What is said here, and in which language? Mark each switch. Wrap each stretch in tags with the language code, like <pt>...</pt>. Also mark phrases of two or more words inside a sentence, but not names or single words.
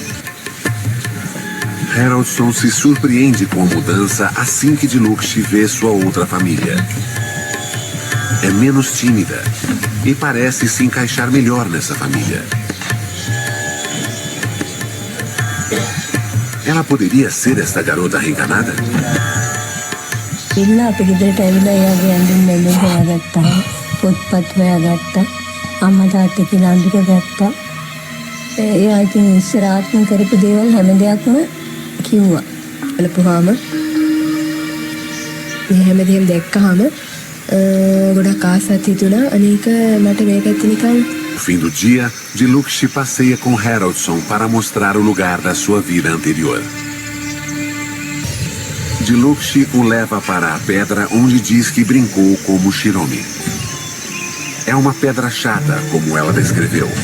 <pt>Haraldson se surpreende com a mudança assim que Diluxi vê sua outra família. É menos tímida e parece se encaixar melhor nessa família. Ela poderia ser esta garota reencarnada?</pt> <si>ඉල්ල අපි ගෙදරට ඇවිල්ලා එයාගේ ඇඳුම් මැඳුම් හොයාගත්තා. පොත්පත් හොයාගත්තා. අම්මා තාත්තා කියලා අඳුර ගත්තා. එයා ඉතින් ඉස්සර ආත්ම කරපු දේවල් හැම දෙයක්ම කිව්වා. බලපුවාම මේ හැමදේම දැක්කහම ගොඩක් ආසත් හිතුණා. අනේක මට මේකත් නිකන්.</si> <pt>No fim do dia, Diluxi passeia com Haroldson para mostrar o lugar da sua vida anterior. Diluxi o leva para a pedra onde diz que brincou como Shiromi. É uma pedra chata, como ela descreveu.</pt>